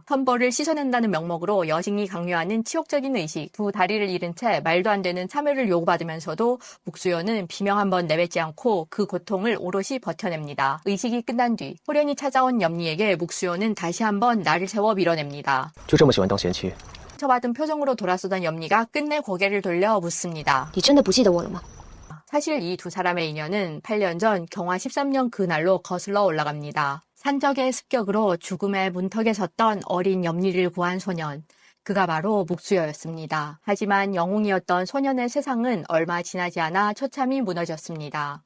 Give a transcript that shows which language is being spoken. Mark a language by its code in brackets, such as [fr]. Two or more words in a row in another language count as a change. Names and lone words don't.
[ko] 선벌을 씻어낸다는 명목으로 여신이 강요하는 치욕적인 의식. 두 다리를 잃은 채 말도 안 되는 참여를 요구받으면서도 묵수여는 비명 한 번 내뱉지 않고 그 고통을 오롯이 버텨냅니다. 의식이 끝난 뒤 호련히 찾아온 염리에게 묵수여는 다시 한번 날을 세워 밀어냅니다. [zh] 就这么喜欢当贤妻？ [ko] 상처받은 표정으로 돌아서던 염리가 끝내 고개를 돌려 묻습니다. [zh] 你真的不记得我了吗？ [ko] 사실 이 두 사람의 인연은 8년 전 경화 13년 그날로 거슬러 올라갑니다. 산적의 습격으로 죽음의 문턱에 섰던 어린 염리를 구한 소년. 그가 바로 묵수여였습니다. 하지만 영웅이었던 소년의 세상은 얼마 지나지 않아 처참히 무너졌습니다.